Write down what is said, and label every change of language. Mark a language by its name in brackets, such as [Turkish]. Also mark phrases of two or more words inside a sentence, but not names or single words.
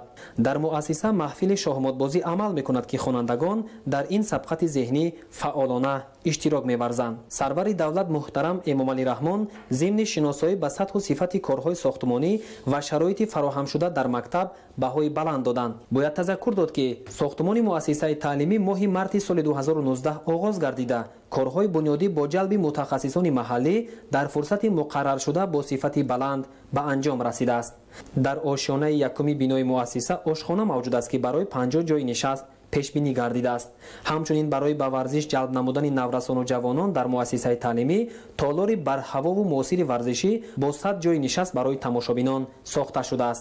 [Tajik] дар муассиса маҳфили шоҳмотбозӣ амал мекунад ки хонандагон дар ин сабқати зеҳнӣ фаъолона иштирок меварзанд. сарвари давлат муҳтарам эмомалӣ раҳмон зимни шиносоӣ ба сатҳу сифати корҳои сохтмонӣ ва шароити фароҳамшуда дар мактаб баҳои баланд доданд. бояд тазаккур дод ки сохтмони муассисаи таълимӣ моҳи марти соли 2019 оғоз гардида корҳои бунёдӣ бо ҷалби мутахассисони маҳаллӣ дар фурсати муқаррар шуда бо сифати баланд ба анҷом расида аст. дар ошёнаи якумӣ бинои муассиса ошхона мавҷуд аст ки барои 50 ҷои нишаст пеш бинӣ гардида аст. ҳамчунин барои ба варзиш ҷалб намудани наврасон ва ҷавонон дар муассисаи таълимӣ толори бар ҳаво ва муассири варзишӣ бо 100 ҷои нишаст барои тамошобинон сохта шуда аст.